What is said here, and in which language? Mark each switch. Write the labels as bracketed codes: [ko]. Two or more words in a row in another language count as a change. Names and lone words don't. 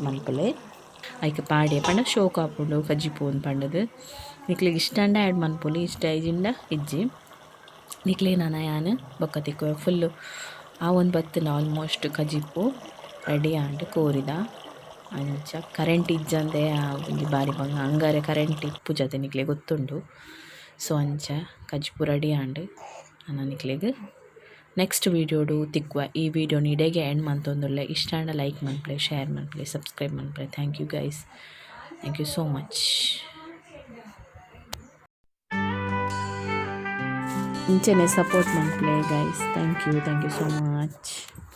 [tcy] ಮನ್ಪುಲೆ ಐಕ್ ಪಾಡ್ಯೆ ಪಂಡ ಶೋಕ್ ಆಪುಂಡು ಕಜ್ಜಿಪೋನ್ ಪಂಡದ್ ನಿಕ್ಲಿಗೆ ಇಷ್ಟ ಅಂಡ ಆ್ಯಡ್ ಮನ್ಪುಲಿ ಇಷ್ಟ ಐಜಿಂಡ ಇಜ್ಜಿ ನಿಕ್ಲೆ ಯಾನ್ ಬೊಕ್ಕ ತಿಕ್ಕ ಫುಲ್ಲು ಆ ಒಂದು ಬತ್ತಿನ ಆಲ್ಮೋಸ್ಟ್ ಕಜಿಪ್ಪು ರೆಡಿ ಆಂಡ್ ಕೋರಿದ ಅಂಚ ಕರೆಂಟ್ ಇಜ್ಜಂದೆ ಒಂಜಿ ಬಾರಿ ಬಂಗ ಅಂಗಾರೆ ಕರೆಂಟ್ ಇಪ್ಪುಜತೆ ನಿಕ್ಲೆ ಗೊತ್ತುಂಡು. ಸೊ ಅಂಚ ಕಜ್ಪು ರೆಡಿ ಆಂಡ್ ಅನ್ನ ನಿಕ್ಲೆಗ್ [en] next videoಡು [tcy] ತಿಕ್ಕುವ. ಈ ವಿಡಿಯೋನ ಇಡೆಗೆ ಎಂಡ್ ಮಂತೊಂದುಲ್ಲೆ. ಇಷ್ಟ ಅಂಡ ಲೈಕ್ ಮನ್ಪುಲೆ, ಶೇರ್ ಮನ್ಪುಲೆ, ಸಬ್ಸ್ಕ್ರೈಬ್ ಮನ್ಪುಲೆ. [en] Thank you guys, Thank you so much. [tcy] ಇಂಚನೆ ಸಪೋರ್ಟ್ ಮನ್ಪುಲೆ ಗೈಸ್. [en] Thank you so much.